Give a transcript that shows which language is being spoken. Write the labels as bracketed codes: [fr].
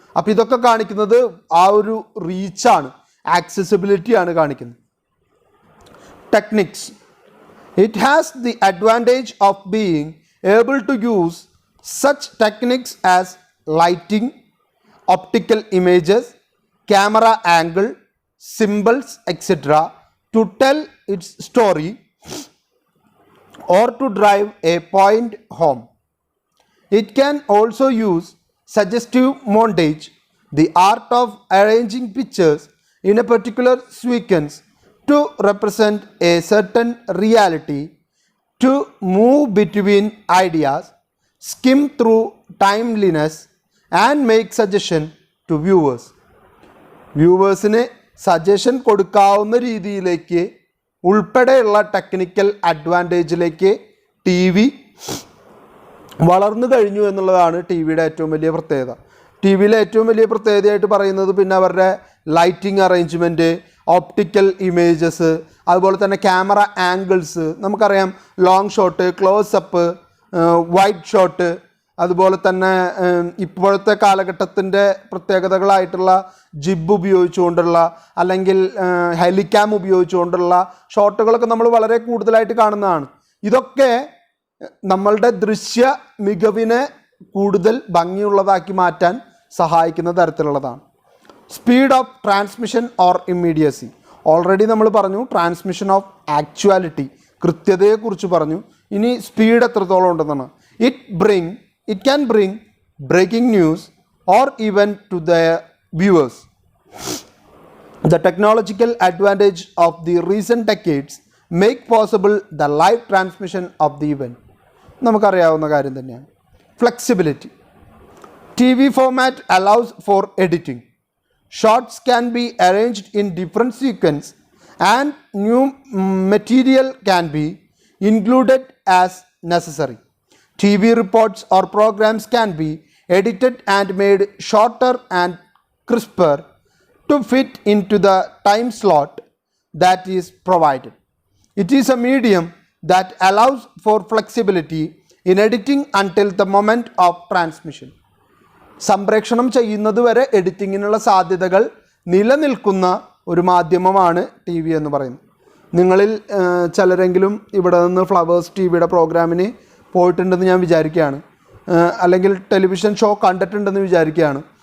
[ml] അപ്പോൾ ഇതൊക്കെ കാണിക്കുന്നത് ആ ഒരു റീച്ചാണ്, ആക്സസിബിലിറ്റിയാണ് കാണിക്കുന്നത്. [en] Techniques. It has the advantage of being able to use such techniques as lighting, optical images, camera angle, symbols, etc. to tell its story or to drive a point home. It can also use suggestive montage, the art of arranging pictures in a particular sequence to represent a certain reality, to move between ideas, skim through timeliness and make suggestion to viewers. [ml] വ്യൂവേഴ്സിന് suggestion കൊടുക്കാവുന്ന രീതിയിലേക്ക് ഉൾപ്പെടെയുള്ള technical അഡ്വാൻറ്റേജിലേക്ക് T V വളർന്നു കഴിഞ്ഞു എന്നുള്ളതാണ് T വിയുടെ ഏറ്റവും വലിയ പ്രത്യേകത. ടി വിയിലെ ഏറ്റവും വലിയ പ്രത്യേകതയായിട്ട് പറയുന്നത് പിന്നെ അവരുടെ ലൈറ്റിംഗ് അറേഞ്ച്മെൻറ്റ്, ഓപ്റ്റിക്കൽ ഇമേജസ്, അതുപോലെ തന്നെ ക്യാമറ ആംഗിൾസ്. നമുക്കറിയാം long shot, close-up, wide shot, അതുപോലെ തന്നെ ഇപ്പോഴത്തെ കാലഘട്ടത്തിൻ്റെ പ്രത്യേകതകളായിട്ടുള്ള ജിബ് ഉപയോഗിച്ചുകൊണ്ടുള്ള അല്ലെങ്കിൽ ഹെലിക്യാം ഉപയോഗിച്ചുകൊണ്ടുള്ള ഷോട്ടുകളൊക്കെ നമ്മൾ വളരെ കൂടുതലായിട്ട് കാണുന്നതാണ്. ഇതൊക്കെ നമ്മളുടെ ദൃശ്യ മികവിനെ കൂടുതൽ ഭംഗിയുള്ളതാക്കി മാറ്റാൻ സഹായിക്കുന്ന തരത്തിലുള്ളതാണ്. [en] Speed of transmission or immediacy. Already [ml] നമ്മൾ പറഞ്ഞു [en] transmission of actuality, [ml] കൃത്യതയെക്കുറിച്ച് പറഞ്ഞു. ഇനി സ്പീഡ് എത്രത്തോളം ഉണ്ടെന്നാണ്. [en] It can bring breaking news or even to the viewers. The technological advantage of the recent decades make possible the live transmission of the event. [ml] നമുക്കറിയാവുന്ന കാര്യം തന്നെയാണ്. [en] Flexibility. TV format allows for editing, shots can be arranged in different sequence and new material can be included as necessary. TV reports or programs can be edited and made shorter and crisper to fit into the time slot that is provided. It is a medium that allows for flexibility in editing until the moment of transmission. [ml] സംപ്രേഷണം ചെയ്യുന്നത് വരെ എഡിറ്റിങ്ങിനുള്ള സാധ്യതകൾ നിലനിൽക്കുന്ന ഒരു മാധ്യമമാണ് T V എന്ന് പറയുന്നത്. നിങ്ങളിൽ ചിലരെങ്കിലും ഇവിടെ നിന്ന് ഫ്ലവേഴ്സ് ടി വിയുടെ പ്രോഗ്രാമിന് പോയിട്ടുണ്ടെന്ന് ഞാൻ വിചാരിക്കുകയാണ്, അല്ലെങ്കിൽ ടെലിവിഷൻ ഷോ കണ്ടിട്ടുണ്ടെന്ന് വിചാരിക്കുകയാണ്.